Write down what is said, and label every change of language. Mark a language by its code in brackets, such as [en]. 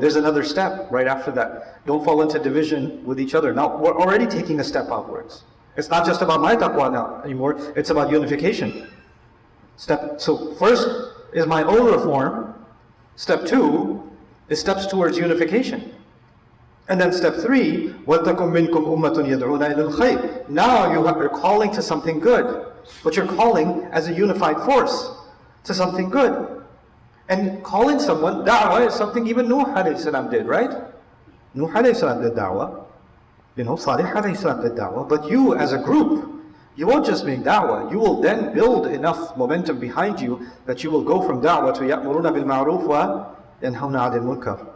[en] There's another step right after that. Don't fall into division with each other. Now, we're already taking a step outwards. It's not just about my taqwa now anymore, it's about unification. So first is my own reform. Step two is steps towards unification. And then step three, [ar] وَلْتَكُمْ مِنْكُمْ أُمَّةٌ يَدْعُونَ إِلَى الْخَيْرِ. [en] Now you're calling to something good, but you're calling as a unified force to something good. And calling someone, da'wah is something even Nuh alayhi salam did, right? Nuh alayhi salam did da'wah. Salih alayhi salam did da'wah. But you as a group, you won't just make da'wah. You will then build enough momentum behind you that you will go from da'wah to [ar] ya'muruna bil ma'ruf wa yanhawna 'anil munkar.